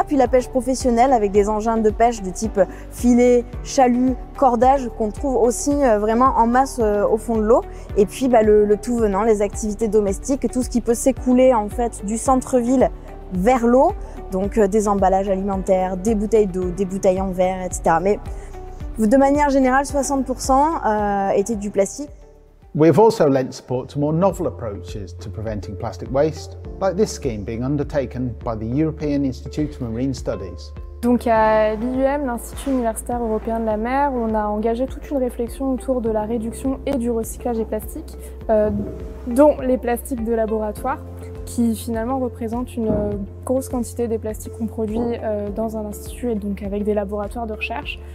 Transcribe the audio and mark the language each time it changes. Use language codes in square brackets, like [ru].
[fr] Puis la pêche professionnelle avec des engins de pêche de type filet, chalut, cordage qu'on trouve aussi vraiment en masse au fond de l'eau. Et puis le tout venant, les activités domestiques, tout ce qui peut s'écouler en fait du centre-ville vers l'eau, donc des emballages alimentaires, des bouteilles d'eau, des bouteilles en verre, etc. Mais de manière générale, 60% étaient du plastique. [en] We've also lent support to more novel approaches to preventing plastic waste, like this scheme being undertaken by the European Institute of Marine Studies. [fr] Donc à l'IUM, l'Institut universitaire européen de la mer, on a engagé toute une réflexion autour de la réduction et du recyclage des plastiques, dont les plastiques de laboratoire, qui finalement représentent une grosse quantité des plastiques qu'on produit dans un institut et donc avec des laboratoires de recherche.